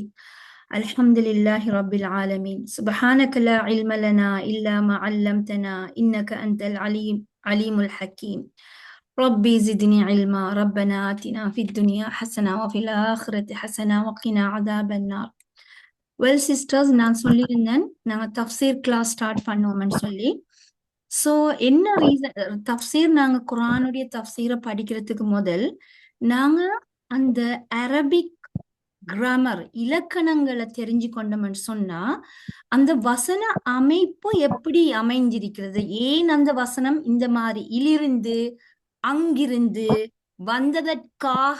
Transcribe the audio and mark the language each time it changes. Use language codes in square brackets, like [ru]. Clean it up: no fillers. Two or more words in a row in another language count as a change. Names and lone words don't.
[ar] الحمد لله رب العالمين. سبحانك لا علم لنا إلا ما علمتنا إنك أنت العليم الحكيم. ربي زدني علما. ربنا آتنا في الدنيا حسنة وفي الآخرة حسنة وقنا عذاب النار. [en] well sisters, [ta] நான் சொல்லியிருந்தேன் நாங்கள் தஃப்சீர் [en] class start [ta] பண்ணுவோம்னு சொல்லி. ஸோ என்ன ரீசன் தஃப்சீர், நாங்கள் குரானுடைய தஃப்சீரை படிக்கிறதுக்கு முதல் நாங்கள் அந்த [en] Arabic grammar [ta] இலக்கணங்களை தெரிஞ்சு கொண்டோம்னு சொன்னா அந்த வசன அமைப்பு எப்படி அமைஞ்சிருக்கிறது, ஏன் அந்த வசனம் இந்த மாதிரி இலிருந்து அங்கிருந்து வந்ததற்காக.